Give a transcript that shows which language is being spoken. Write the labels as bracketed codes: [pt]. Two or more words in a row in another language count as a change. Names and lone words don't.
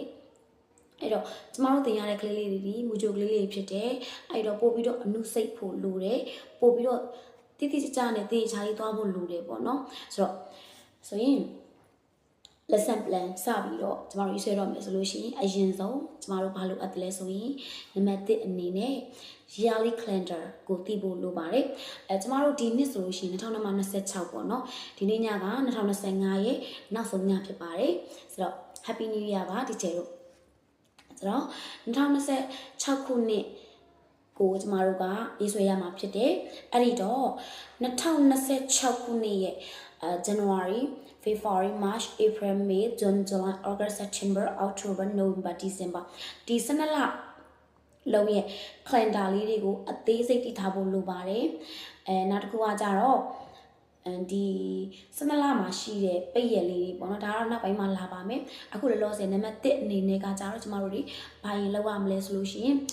[my] အဲ့တော့ကျမတို့သင်ရတဲ့ကလေးလေးတွေမူကြိုကလေးလေးဖြစ်တယ်အဲ့တော့ပို့ပြီးတော့အနုစိတ်ဖို့လိုတယ်ပို့ပြီးတော့တ ည်တည်ချာနဲ့တည်ချာလေးသွားဖို့လိုတယ်ပေါ့နော်ဆိုရင် [en] lesson plan [my] စပြီးတော့ကျမတို့ရေးဆွဲတော့မယ် ဆိုလို့ရှိရင်အရင်ဆုံးကျမတို့ဘာလို့အပ်တယ်လဲဆိုရင်နံပါတ်1အနေနဲ့ [en] yearly calendar [my] ကိုတည်ဖို့လိုပါတယ်ကျမတို့ဒီနှစ်ဆိုလို့ရှိရင်2026ပေါ့နော်ဒီနေ့ညက2025ရဲ့နောက်ဆုံးညဖြစ်ပါတယ်ဆိုတော့ [en] happy new year [my] ပါဒီကျဲတို့ဆိုတော့2026ခုနှစ်ကိုကျမတို့ကရေးဆွဲရမှာဖြစ်တယ်အဲ့ဒီတော့ 2026ခုနှစ်ရဲ့ [en] January February March April May June July August September October November December [my] ဒီ12လလုံးရဲ့ calendar လေးတွေကိုအသေးစိတ်တည်ထားဖို့လိုပါတယ်နောက်တစ်ခုကကြတော့ဒီ12လမှာရှိတဲ့ပိတ်ရက်လေးတွေပေါ့နော်ဒါကတော့နောက်ပိုင်းမှာလာပါမယ်အခုလောလောဆယ်နံပါတ်1အနေနဲ့ကကြတော့ကျမတို့တွေဘာရင်လောက်ရမလဲဆိုလို့ရှိရင်